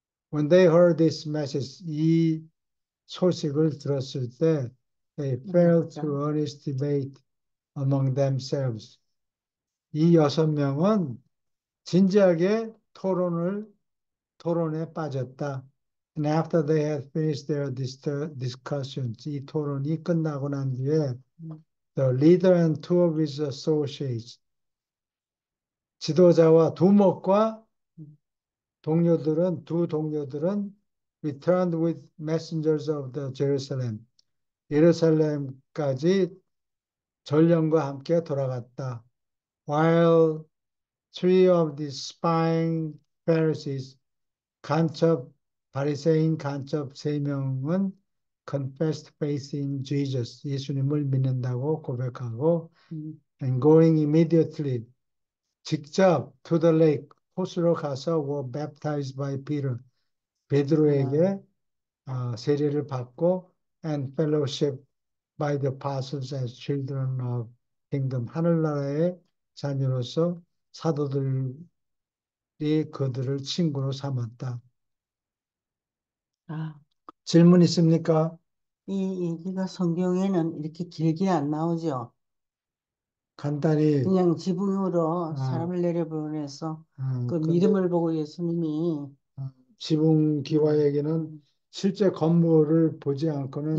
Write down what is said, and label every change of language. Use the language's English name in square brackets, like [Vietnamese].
[English] When they heard this message, [Korean] 이 소식을 들었을 때, [English] they fell to earnest debate among themselves. [Korean] 이 여섯 명은 진지하게 토론에 빠졌다. [English] And after they had finished their discussions, [Korean] 이 토론이 끝나고 난 뒤에 [English] the leader and two of his associates, [Korean] 지도자와 두목과 두 동료들은 [English] returned with messengers of the Jerusalem. [Korean] 예루살렘까지 전령과 함께 돌아갔다. [English] While three of the spying Pharisees, [Korean] 바리새인 간첩 세 명은 [English] confessed faith in Jesus, [Korean] 예수님을 믿는다고 고백하고 [English] and going immediately, [Korean] 직접 [English] to the lake, [Korean] 호수로 가서 [English] were baptized by Peter, [Korean] 베드로에게 세례를 받고 [English] and fellowship by the apostles as children of kingdom, [Korean] 하늘나라의 자녀로서 사도들이 그들을 친구로 삼았다. 아, 질문 있습니까? 이 얘기가 성경에는 이렇게 길게 안 나오죠. 간단히 그냥 지붕으로 어, 사람을 내려보내서 그 근데 믿음을 보고 예수님이 지붕 기와에게는 음, 실제 건물을 보지 않고는